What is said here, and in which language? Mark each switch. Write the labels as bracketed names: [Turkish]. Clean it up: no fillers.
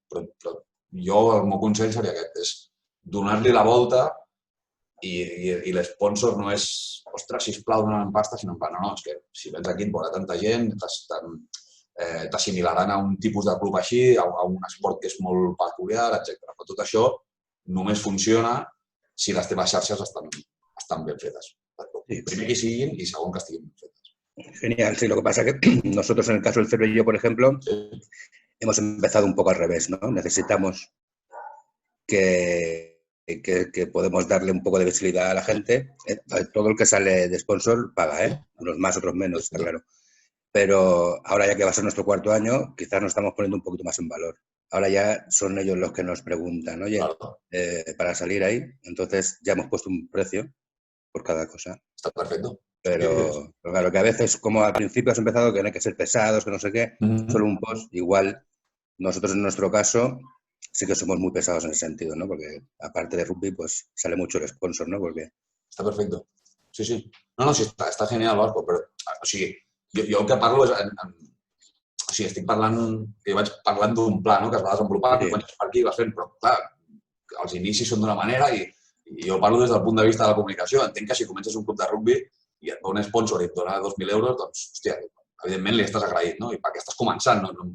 [Catalan] Però jo, el meu consell seria aquest, és donar-li la volta i l'esponsor no és, ostres, sisplau, dona'm pasta, sinó en plan, no, és que si vens aquí et veurà tanta gent, t'assimilaran a un tipus de club així, a un esport que és molt peculiar, etc. Però tot això només funciona si les teves xarxes estan ben fetes. Primer que siguin i segon que estiguin ben fetes. [Spanish] Genial, sí, lo que pasa es que nosotros en el caso del Cervelló, por ejemplo, hemos empezado un poco al revés, ¿no? Necesitamos que podemos darle un poco de visibilidad a la gente. Todo el que sale de sponsor paga, unos más, otros menos, está claro. Pero ahora ya que va a ser nuestro cuarto año, quizás nos estamos poniendo un poquito más en valor. Ahora ya son ellos los que nos preguntan, oye, para salir ahí, entonces ya hemos puesto un precio por cada cosa. Está perfecto. Pero claro, que a veces, como al principio has empezado, que no hay que ser pesados, que no sé qué, solo un post, igual nosotros en nuestro caso sí que somos muy pesados en ese sentido, ¿no? Porque aparte de rugby, pues sale mucho el sponsor, ¿no? Porque... [Catalan] Està perfecte. Sí, sí. No, sí, està genial, Vasco, però, o sigui, jo el que parlo és... O sigui, estic parlant... Jo vaig parlant d'un pla, no?, que es va desenvolupar, que comences per aquí i vas fent, però, clar, els inicis són d'una manera i jo parlo des del punt de vista de la comunicació. Entenc que si comences un club de rugby i et dona un sponsor i et dona 2.000 euros, doncs, hòstia, evidentment li estàs agraït, no? I perquè estàs començant, no?